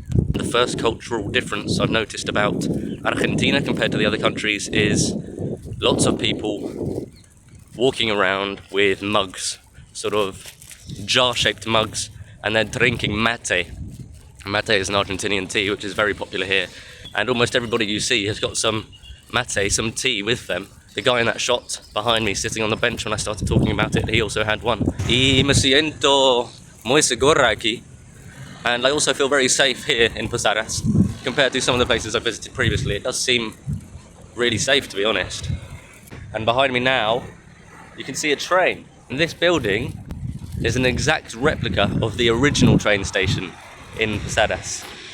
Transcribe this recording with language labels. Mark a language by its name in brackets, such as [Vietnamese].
[English] The first cultural difference I've noticed about Argentina compared to the other countries is lots of people walking around with mugs, sort of jar-shaped mugs, and they're drinking mate. Mate is an Argentinian tea which is very popular here, and almost everybody you see has got some mate, some tea with them. The guy in that shot behind me sitting on the bench when I started talking about it, he also had one. [Spanish] Y me siento muy segura aquí. [English] And I also feel very safe here in Posadas compared to some of the places I've visited previously. It does seem really safe, to be honest. And behind me now, you can see a train. And this building is an exact replica of the original train station in Posadas.